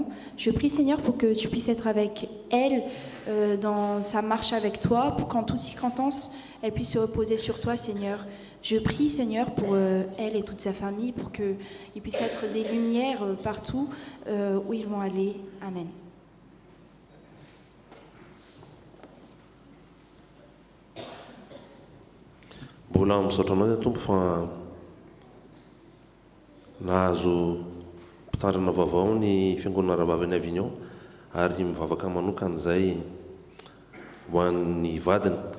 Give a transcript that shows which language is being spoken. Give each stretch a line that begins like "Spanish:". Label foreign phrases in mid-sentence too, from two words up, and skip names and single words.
French: Je prie Seigneur pour que tu puisses être avec elle dans sa marche avec toi, pour qu'en toute circonstance, elle puisse se reposer sur toi, Seigneur. Je prie, Seigneur, pour elle et toute sa famille, pour qu'ils puissent être des lumières partout où ils vont aller. Amen.
Malagasy: Mbola misaotra anao tompo fa nahazo mpitandrina vaovao ny fiangonana Rahavaviny Avignon ary mivavaka manokana izay ho an'ny vadiny.